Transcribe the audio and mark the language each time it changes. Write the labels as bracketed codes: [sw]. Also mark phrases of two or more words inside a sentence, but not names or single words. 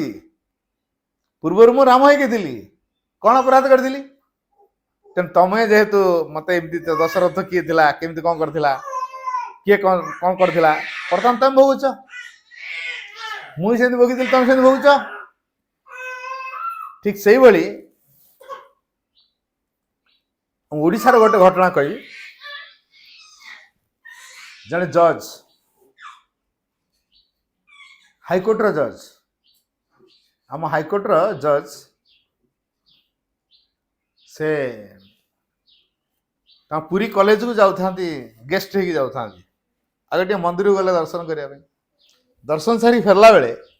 [or] ପୂର୍ବରୁ ମୁଁ ରାମ ହେଇକି ଥିଲି, କଣ ଅପରାଧ କରିଥିଲି? ତେଣୁ ତମେ ଯେହେତୁ ମତେ ଏମିତି, ଦଶରଥ କିଏ ଥିଲା, କେମିତି କଣ କରିଥିଲା, କିଏ କଣ କରିଥିଲା, ବର୍ତ୍ତମାନ ତମେ ଭୋଗୁଛ। ମୁଁ ସେମିତି ଭୋଗିଥିଲି, ତମେ ସେମିତି ଭୋଗୁଛ। ଠିକ୍ ସେଇଭାବେ ଓଡ଼ିଶାର ଗୋଟେ ଘଟଣା କହି জଣେ ଜଜ୍ ହାଇକୋର୍ଟର ଜଜ୍ ଆମ ହାଇକୋର୍ଟର ଜଜ୍ ସେ ତାଙ୍କ ପୁରୀ କଲେଜକୁ ଯାଉଥାନ୍ତି ଗେଷ୍ଟ ହେଇକି ଯାଉଥାନ୍ତି ଆଗ ଟିକେ ମନ୍ଦିରକୁ ଗଲେ ଦର୍ଶନ କରିବା ପାଇଁ ଦର୍ଶନ ସାରି ଫେରିଲା ବେଳେ